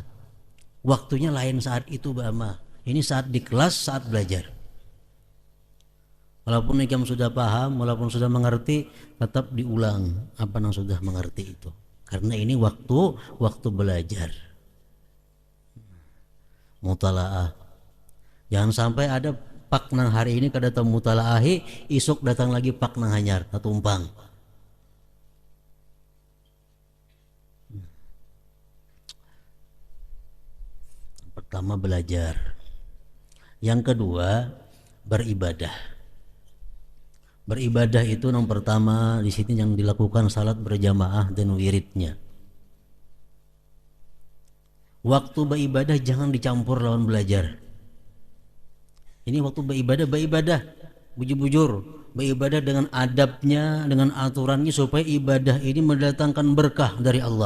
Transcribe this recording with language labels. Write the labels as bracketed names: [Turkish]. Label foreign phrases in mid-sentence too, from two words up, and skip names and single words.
[Indonesian] Waktunya lain saat itu beramal. Ini saat di kelas, saat belajar. [Banjar] Walaupun ikam sudah paham, walaupun sudah mengerti, tetap diulang apa yang sudah mengerti itu. [Indonesian] Karena ini waktu belajar. Mutalaah. [Banjar] Jangan sampai ada pak nang hari ini kada tahu mutalaahi, isuk datang lagi pak nang hanyar, tumpang. [Indonesian] Pertama belajar. Yang kedua beribadah. Beribadah itu yang pertama di sini yang dilakukan salat berjamaah dan wiridnya. [Banjar] Waktu beribadah jangan dicampur lawan belajar. Ini waktu beribadah, bujur-bujur, beribadah dengan adabnya, dengan aturannya supaya ibadah ini mendatangkan berkah dari Allah.